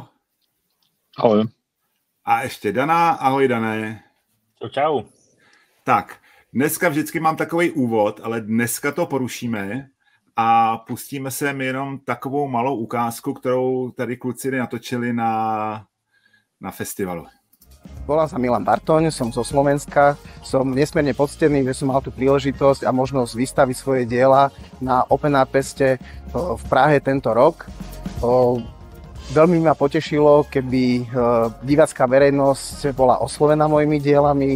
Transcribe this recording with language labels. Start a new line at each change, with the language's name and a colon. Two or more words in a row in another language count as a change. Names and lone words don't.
Czech: Ahoj. A ještě Dana. Ahoj, Dané. Čau. Tak, dneska vždycky mám takový úvod, ale dneska to porušíme a pustíme se jenom takovou malou ukázku, kterou tady kluci natočili na festivalu.
Slovak: Volám sa Milan Bartoň, som zo Slovenska, som nesmierne poctený, že som mal tú príležitosť a možnosť vystaviť svoje diela na Open Art Feste v Prahe tento rok. Veľmi ma potešilo, keby divácka verejnosť bola oslovená mojimi dielami.